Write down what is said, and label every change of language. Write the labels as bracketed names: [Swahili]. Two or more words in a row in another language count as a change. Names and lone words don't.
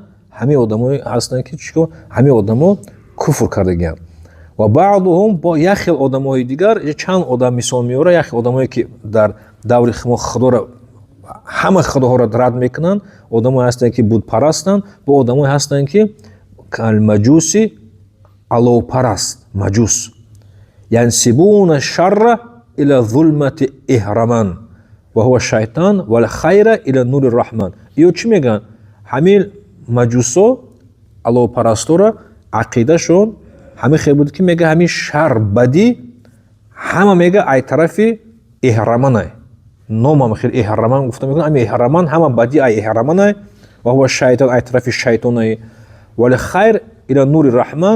[Tajik] ҳамин одамои ҳастанд ки чико ҳамин одамо куфр кардагиянд. ва баъдуҳум бо як хел одамои дигар, чанд одам мисол меора, як хел одамое ки дар даври мо худоро ҳама худоҳоро рад мекунанд, одамое ҳастанд ки будпарастанд, бо одамое ҳастанд ки калмаҷуси аловпараст, маҷус. [Arabic] ينسبون الشر إلى ظلمة أهرمن وهو شيطان والخير إلى نور رحمن. [Tajik] ё чӣ мегӯянд? ҳамин маҷусо аловпарастора ақидашон ҳамин хел буд ки мега ҳамин шар бадӣ ҳама мега ай тарафи иҳраманай. номам хел иҳраман гуфта мекунад. ҳамин иҳраман ҳама бадӣ ай иҳраманай [Arabic] وهو شيطان [Tajik] ай тарафи шайтонай [Arabic] والخير إلى نور رحمن.